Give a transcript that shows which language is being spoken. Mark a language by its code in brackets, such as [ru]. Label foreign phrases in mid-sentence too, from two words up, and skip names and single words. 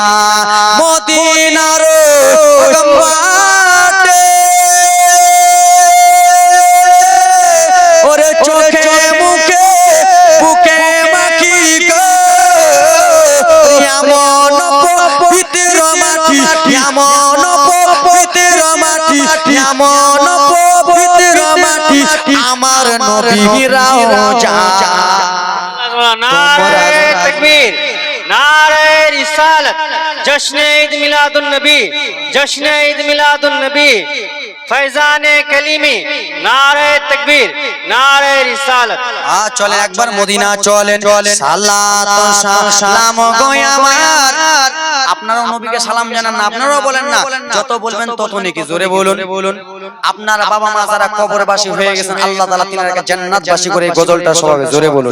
[bn] মদিনার গম্বাটে ওরে চোখে মুখে বুকে মাখি গো, এমন পবিত্র মাটি, এমন পবিত্র মাটি, এমন পবিত্র মাটি আমার নবীর রওজা। [ur] نعرۂ تکبیر، نعرۂ رسالت، جشن عید میلاد النبی، جشن عید میلاد النبی، فیضان کلیمی، نعرۂ تکبیر، نعرۂ رسالت. [bn] চলেন একবার মদিনা চলেন। সালাতু সালাম গো আমার, আপনারাও নবীকে সালাম জানান না, আপনারাও বলেন না, যত বলবেন তত নেকি। জোরে বলুন। আপনার বাবা মা যারা কবরবাসী হয়ে গেছেন, আল্লাহ তাআলা তিনাদেরকে জান্নাতবাসী করে গজলটা সবাই জোরে বলুন।